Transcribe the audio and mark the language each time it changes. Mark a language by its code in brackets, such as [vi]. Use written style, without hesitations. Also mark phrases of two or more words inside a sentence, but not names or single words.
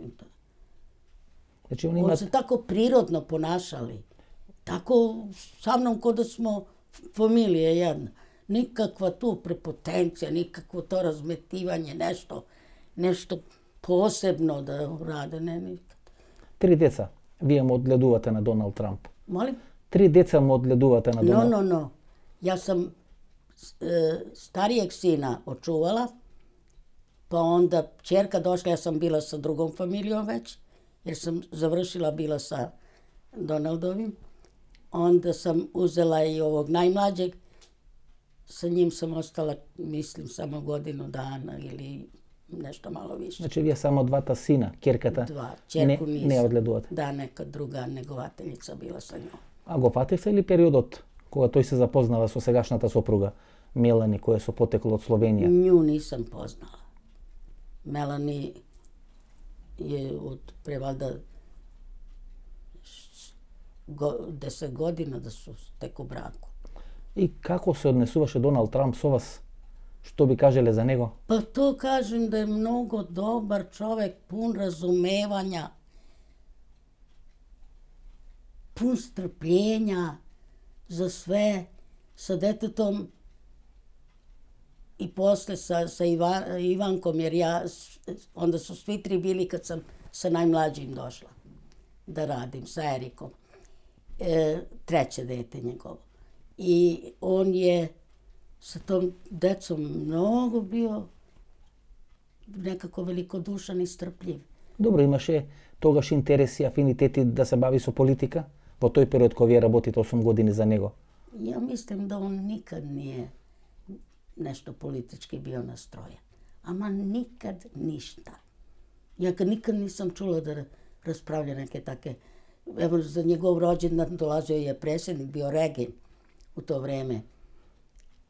[sr] Znači, oni se tako prirodno ponašali, tako sa mnom kao da smo familija jedna. Nikakva tu prepotencija, nikakvo to razmetivanje, nešto posebno da rade, ne nikad. [mk] 3 деца вие му одгледувате на Доналд Трамп. [sr] Molim? [mk] 3 деца му одгледувате на Доналд. [sr] No. Ja sam starijeg sina očuvala, pa onda ćerka došla, ja sam bila sa drugom familijom već, jer sam završila bila sa Donaldovim. Onda sam uzela i ovog najmlađeg, sa njim sam ostala, mislim, samo godinu dana ili nešto malo više. Znači, [mk] вие само двата сина, ќерката, [sr] Ćerku nisam. [mk] не одгледувате. [sr] Da, neka druga negovateljica bila sa njom. [mk] А го фативте ли периодот кога тој се запознава со сегашната сопруга, Мелани, која со потекло од Словенија? [sr] Nju nisam poznala. Melanie je od pre valjda 10 godina da su tek u braku. [mk] И како се однесуваше Доналд Трамп со вас? Што би кажеле за него? [sr] Pa to kažem da je mnogo dobar čovek, pun razumevanja, pun strpljenja za sve, sa detetom i posle sa Ivankom, jer onda su svi 3 bili kad sam sa najmlađim došla da radim, sa Erikom. 3. dete njegovo. I on je sa tom decom mnogo bio nekako velikodušan i strpljiv. [mk] Добро, имаше тогаш интереси, афинитети да се бави со политика? Во тој период кога вие работите 8 години за него? [sr] Ja mislim da on nikad nije nešto politički bio nastrojen. Ama nikad ništa. Ja ga nikad nisam čula da raspravlja neke take. Evo, za njegov rođendan dolazio je predsjednik, bio Regin u to vreme.